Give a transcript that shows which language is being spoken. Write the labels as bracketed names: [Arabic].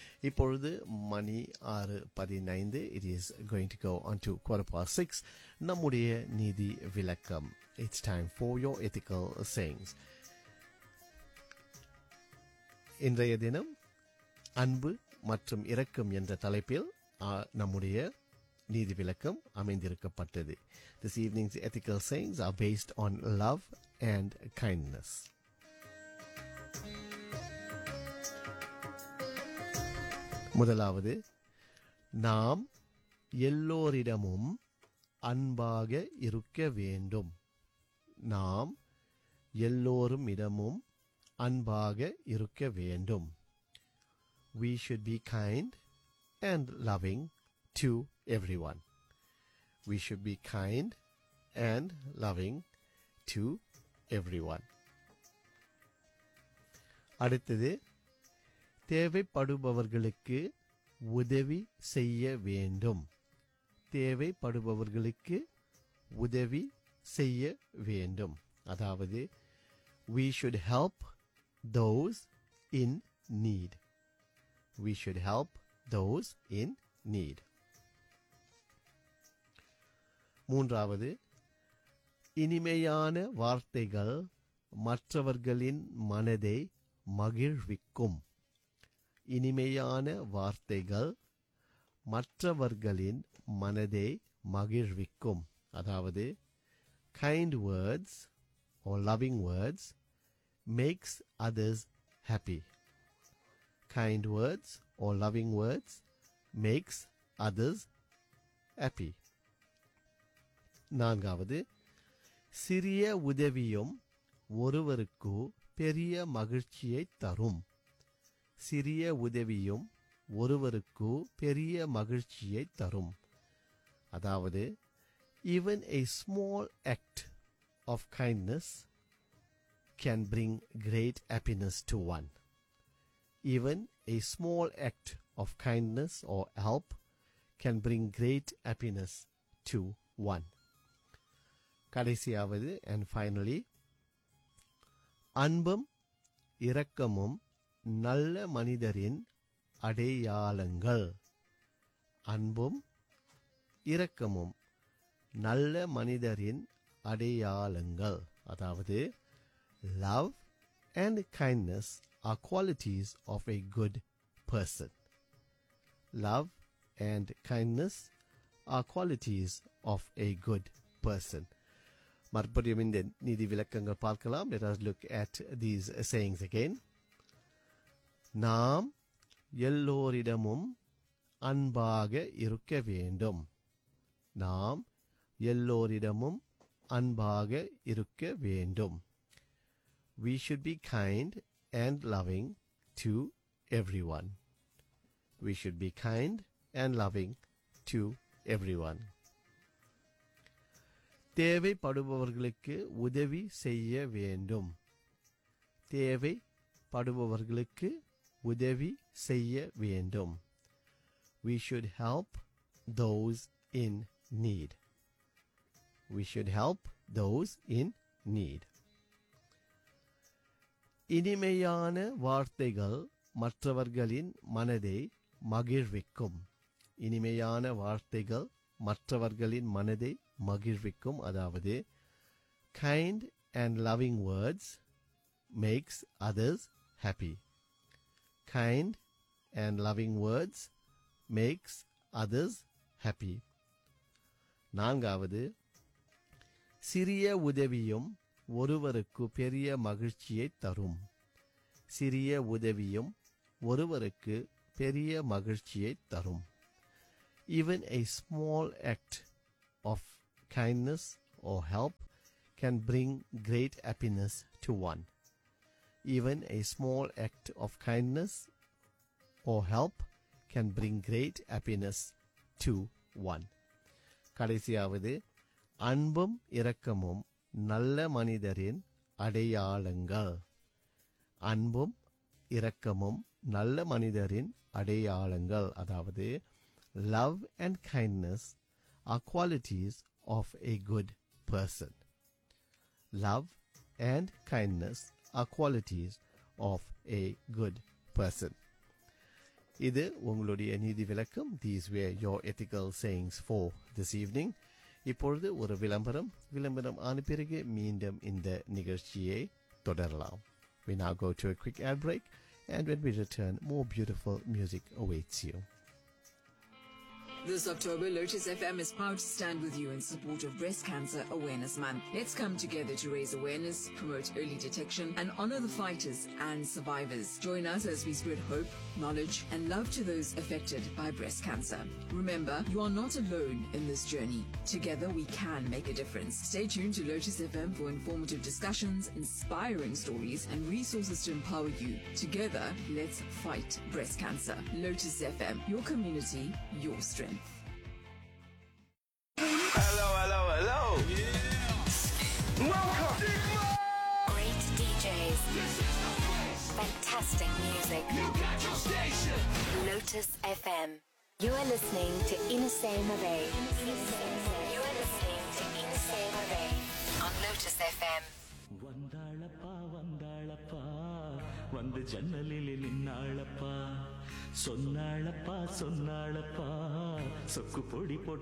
[Tamil] இப்பொழுது மணி 6:15, [English] it is going to go on to [Tamil] 6:15, நம்முடைய நீதி விளக்கம். [English] It's time for your ethical sayings. [Tamil] இன்றைய தினம் அன்பு மற்றும் இரக்கம் என்ற தலைப்பில் நம்முடைய நீதி விளக்கம் அமைந்திருக்கப்பட்டது. [English] This evening's ethical sayings are based on love and kindness. [Tamil] முதலாவது, நாம் எல்லோரிடமும் அன்பாக இருக்க வேண்டும். நாம் எல்லோரும் இடமும் அன்பாக இருக்க வேண்டும். [English] We should be kind and loving to everyone. We should be kind and loving to everyone. [Tamil] அடுத்தது, தேவைப்படுபவர்களுக்கு உதவி செய்ய வேண்டும். தேவைப்படுபவர்களுக்கு உதவி செய்ய வேண்டும். அதாவது, [English] we should help those in need. We should help those in need. [Tamil] மூன்றாவது, இனிமையான வார்த்தைகள் மற்றவர்களின் மனதை மகிழ்விக்கும். இனிமையான வார்த்தைகள் மற்றவர்களின் மனதை மகிழ்விக்கும். அதாவது, [English] kind words or loving words makes others happy. Kind words or loving words makes others happy. [Tamil] நான்காவது, சிறிய உதவியும் ஒருவருக்கு பெரிய மகிழ்ச்சியை தரும். சிறிய உதவியும் ஒருவருக்கு பெரிய மகிழ்ச்சியை தரும். அதாவது, [English] even a small act of kindness can bring great happiness to one. Even a small act of kindness or help can bring great happiness to one. [Tamil] கடைசியாவது, [English] and finally, [Tamil] அன்பும் இரக்கமும் நல்ல மனிதரின் அடையாளங்கள். அன்பும் இரக்கமும் நல்ல மனிதரின் அடையாளங்கள். அதாவது, [English] love and kindness are qualities of a good person. Love and kindness are qualities of a good person. [Tamil] மறுபடியும் இந்த நீதி விளக்கங்கள் பார்க்கலாம். [English] Let us look at these sayings again. [Tamil] நாம் எல்லோரிடமும் அன்பாக இருக்க வேண்டும். நாம் எல்லோரிடமும் அன்பாக இருக்க வேண்டும். [English] We should be kind and loving to everyone. We should be kind and loving to everyone. [Tamil] தேவைப்படுபவர்களுக்கு உதவி செய்ய வேண்டும். தேவைப்படுபவர்களுக்கு உதவி செய்ய வேண்டும். [English] We should help those in need. We should help those in need. [Tamil] இனிமையான வார்த்தைகள் மற்றவர்களின் மனதை மகிழ்விக்கும். இனிமையான வார்த்தைகள் மற்றவர்களின் மனதை மகிழ்விக்கும். அதாவது [English] kind and loving words makes others happy. Kind and loving words makes others happy. [Tamil] நான்காவது, சிறிய உதவியும் ஒருவருக்கு பெரிய மகிழ்ச்சியை தரும். சிறிய உதவியும் ஒருவருக்கு பெரிய மகிழ்ச்சியை தரும். [English] Even a small act of kindness or help can bring great happiness to one. Even a small act of kindness or help can bring great happiness to one. [Tamil] கடைசியாவது, அன்பும் இரக்கமும் நல்ல மனிதரின் அடையாளங்கள். அன்பும் இரக்கமும் நல்ல மனிதரின் அடையாளங்கள். அதாவது [English] love and kindness are qualities of a good person. Love and kindness are qualities of a good person. [Tamil] இது உங்களுடைய நீதி விளக்கம். [English] These were your ethical sayings for this evening. [Tamil] இப்பொழுது ஒரு விளம்பரம். விளம்பரம் ஆன பிறகு மீண்டும் இந்த நிகழ்ச்சியை தொடரலாம். [English] We now go to a quick ad break, and when we return, more beautiful music awaits you. This October, Lotus FM is proud to stand with you in support of Breast Cancer Awareness Month. Let's come together to raise awareness, promote early detection, and honor the fighters and survivors. Join us as we spread hope, knowledge, and love to those affected by breast cancer. Remember, you are not alone in this journey. Together, we can make a difference. Stay tuned to Lotus FM for informative discussions, inspiring stories, and resources to empower you. Together, let's fight breast cancer. Lotus FM, your community, your strength. Hello, hello, hello! Yeah. Welcome! Great DJs. This is the place. Fantastic music. You got your station. Lotus FM. You are listening to Inesay Mabe. You are listening to Inesay Mabe on Lotus FM. [Tamil] வந்தாளப்பா வந்தாளப்பா வந்து ஜன்னலிலே நின்னாளப்பா சொன்னாளப்பா சொன்னாளப்பா சொக்கு பொடி போட்டு